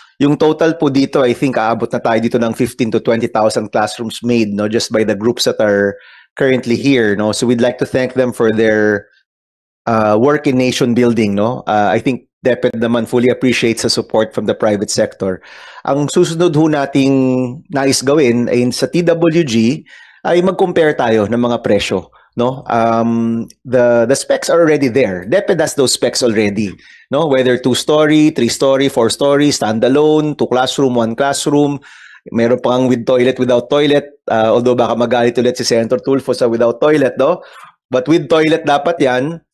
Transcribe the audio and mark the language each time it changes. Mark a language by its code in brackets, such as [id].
[tl] Yung total po dito, [en] I think [tl] aabot na tayo dito ng 15 to 20,000 classrooms made, no, [en] just by the groups that are currently here, no. So we'd like to thank them for their work in nation building, no. I think DepEd naman fully appreciates the support from the private sector. [tl] Ang susunod ho nating nais gawin ay sa TWG ay mag-compare tayo ng mga presyo, no. [en] The specs are already there. DepEd has those specs already, no, whether 2-story, 3-story, 4-story, standalone, 2 classroom, 1 classroom, meron pang with toilet, without toilet, although [tl] baka magalit ulit si Senator Tulfo sa [en] without toilet, no, but with toilet [tl] dapat yan.